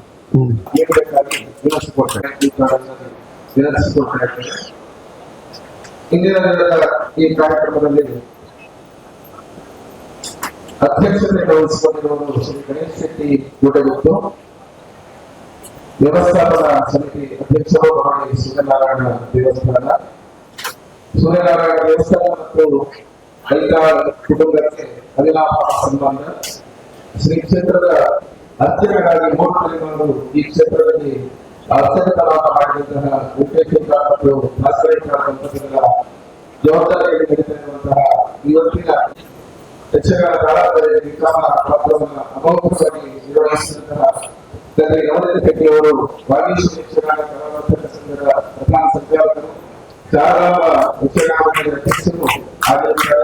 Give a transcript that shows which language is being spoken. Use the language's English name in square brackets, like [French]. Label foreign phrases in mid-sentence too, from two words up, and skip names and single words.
[Kannada] ಈ ಕಾರ್ಯಕ್ರಮದಲ್ಲಿ ಅಧ್ಯಕ್ಷತೆ ವಹಿಸಿಕೊಂಡಿರುವುದು ಶ್ರೀ ಗಣೇಶ್ ಶೆಟ್ಟಿ ಗುಡ್ಡಗುತ್ತು, ವ್ಯವಸ್ಥಾಪನಾ ಸಮಿತಿ ಅಧ್ಯಕ್ಷರು ಮಹಾರಾಣಿ ಸೂರ್ಯನಾರಾಯಣ ದೇವಸ್ಥಾನ ಮತ್ತು ಐತಾಳ್ ಕುಟುಂಬಕ್ಕೆ ಅವಿನಾಭ ಸಂಬಂಧ. ಶ್ರೀ ಕ್ಷೇತ್ರದ ಅರ್ಚಕರಾಗಿ 3 ತಲೆಮಾರು ಈ ಕ್ಷೇತ್ರದಲ್ಲಿ ಅರ್ಚಕರಾದ ಮಾಡಿದಂತಹ ವೆಂಕಟೇಶ್ವರ ಮತ್ತು ಭಾಸ್ಕರೇಶ್ವರ ದಂಪತಿಗಳ ಜವಾಬ್ದಾರಿಯಲ್ಲಿ ನಡೀತಿರುವಂತಹ ಇವತ್ತಿನ ಯಕ್ಷಗಾನ ತಾಳಮದ್ದಲೆ ವಿಕ್ರಮ ಪಾತ್ರವನ್ನು ಅಮೋಘವಾಗಿ ನಿರ್ವಹಿಸಿದಂತಹ ತಂದೆ ನವನೀತ್ ಕದ್ರಿ ಅವರು ವಾಗೀಶ್ವರ ಯಕ್ಷಗಾನ ಕಲಾವಂತರ ಸಂಘದ ಪ್ರಧಾನ ಸಂಚಾಲಕರು, ಶಾರದಾಂಬ ಯಕ್ಷಗಾನ ಮಂಡಳಿಯ ಅಧ್ಯಕ್ಷರು ಆಗಿರುತ್ತಾರೆ.